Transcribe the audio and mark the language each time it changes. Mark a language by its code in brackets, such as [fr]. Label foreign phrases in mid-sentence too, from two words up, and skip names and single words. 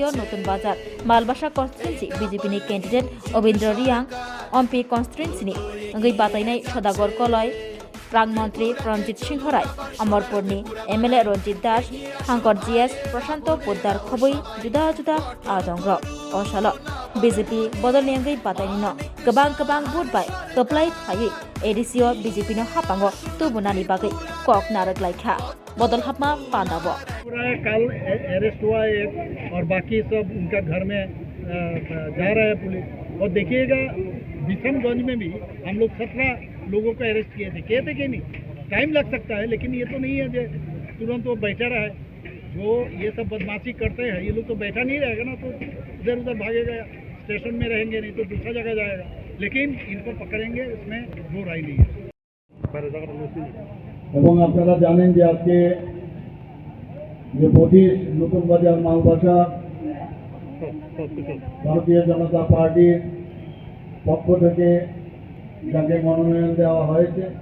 [trp] नतुन बाजार मालबासा कन्स्टिट्युएन्सि बिजेपिनि कैंडिडेट अबिन्द्र रियांग एमपी कन्स्टिट्युएन्सिनि गै बातायनाय सदागर कलय रां मंत्री रंजित सिंह राय अमरपुरनि एमएलए रंजित दास हांकर जीएस प्रशांत पोद्दार खबै जुदा जुदा आदंग्र असल बीजेपी बदलनि गै बातायनिनो गोबां बुट बाय कप्लाय थायै एडिसिओ बीजेपी हापांगो तुबुनानि बागै कक नारगलायखा बदल हाबमा पांदाबो [hi] कल अरेस्ट हुआ एक और बाकी सब उनका घर में जा रहा है पुलिस। और देखिएगा बिशनगंज में भी हम लोग 17 लोगों को अरेस्ट किए थे कि नहीं टाइम लग सकता है, लेकिन ये तो नहीं है जो तुरंत वो बैठा रहा है। जो ये सब बदमाशी करते हैं ये लोग तो बैठा नहीं रहेगा ना, तो इधर उधर भागेगा, स्टेशन में रहेंगे नहीं तो दूसरा जगह जाएगा, लेकिन इनको पकड़ेंगे इसमें दो राय नहीं है। [bn] এবং আপনারা জানেন যে আজকে যে 25 নতুন বাজার মালবাসা ভারতীয় জনতা পার্টির পক্ষ থেকে যাকে মনোনয়ন দেওয়া হয়েছে